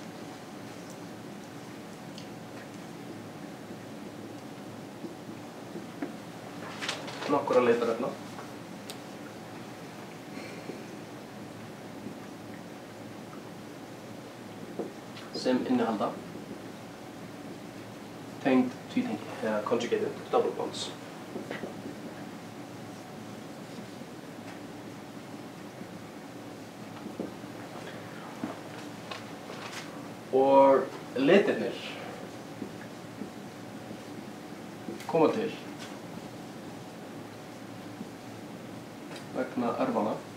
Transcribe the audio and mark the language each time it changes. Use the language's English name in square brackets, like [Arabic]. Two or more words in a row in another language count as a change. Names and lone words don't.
[Icelandic] Nokkura litarefna. Sem innihalda tengd tvítengi, eða [English] conjugated double bonds. [Icelandic] Og litirnir koma til vegna örvana